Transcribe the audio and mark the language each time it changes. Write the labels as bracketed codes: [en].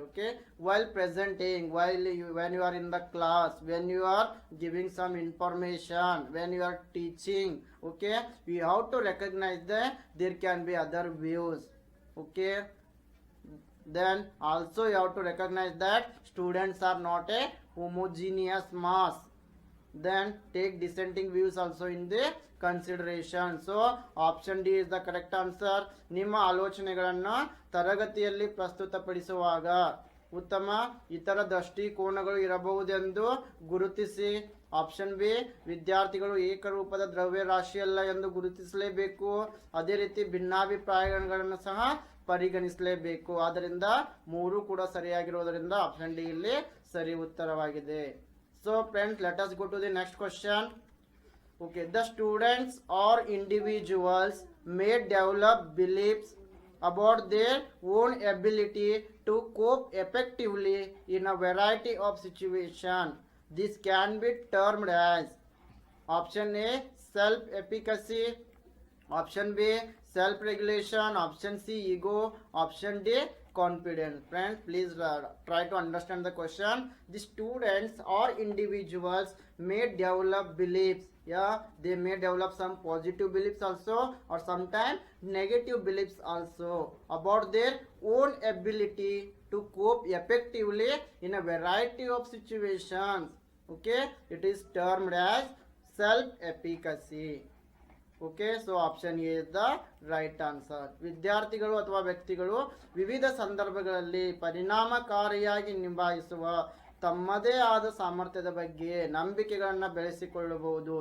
[en] Okay, while presenting, when you are in the class, when you are giving some information, when you are teaching, okay, we have to recognize that there can be other views. Okay, then also you have to recognize that students are not a homogeneous mass. Then take dissenting views also in the consideration. So option D is the correct answer. [kn] ನಿಮ್ಮ ಆಲೋಚನೆಗಳನ್ನು ತರಗತಿಯಲ್ಲಿ ಪ್ರಸ್ತುತಪಡಿಸುವಾಗ ಉತ್ತಮ ಇತರ ದೃಷ್ಟಿಕೋನಗಳು ಇರಬಹುದೆಂದು ಗುರುತಿಸಿ. Option B, ವಿದ್ಯಾರ್ಥಿಗಳು ಏಕರೂಪದ ದ್ರವ್ಯರಾಶಿಯಲ್ಲ ಎಂದು ಗುರುತಿಸಲೇಬೇಕು. ಅದೇ ರೀತಿ ಭಿನ್ನಾಭಿಪ್ರಾಯಗಳನ್ನು ಸಹ ಪರಿಗಣಿಸಲೇಬೇಕು. ಆದ್ದರಿಂದ ಮೂರು ಕೂಡ ಸರಿಯಾಗಿರುವುದರಿಂದ ಆಪ್ಷನ್ ಡಿ ಇಲ್ಲಿ ಸರಿ ಉತ್ತರವಾಗಿದೆ. [en] So friends, let us go to the next question. Okay, the students or individuals may develop beliefs about their own ability to cope effectively in a variety of situations. This can be termed as option A, self-efficacy, option B, self-regulation, option C, ego, option D, confidence. Friends, please try to understand the question. The students or individuals may develop beliefs. Yeah, they may develop some positive beliefs also, or sometimes negative beliefs also about their own ability to cope effectively in a variety of situations. Okay, it is termed as self-efficacy. Okay, so option A is the right answer. [kn] ವಿದ್ಯಾರ್ಥಿಗಳು ಅಥವಾ ವ್ಯಕ್ತಿಗಳು ವಿವಿಧ ಸಂದರ್ಭಗಳಲ್ಲಿ ಪರಿಣಾಮಕಾರಿಯಾಗಿ ನಿಭಾಯಿಸುವ ತಮ್ಮದೇ ಆದ ಸಾಮರ್ಥ್ಯದ ಬಗ್ಗೆ ನಂಬಿಕೆಗಳನ್ನು ಬೆಳೆಸಿಕೊಳ್ಳಬಹುದು.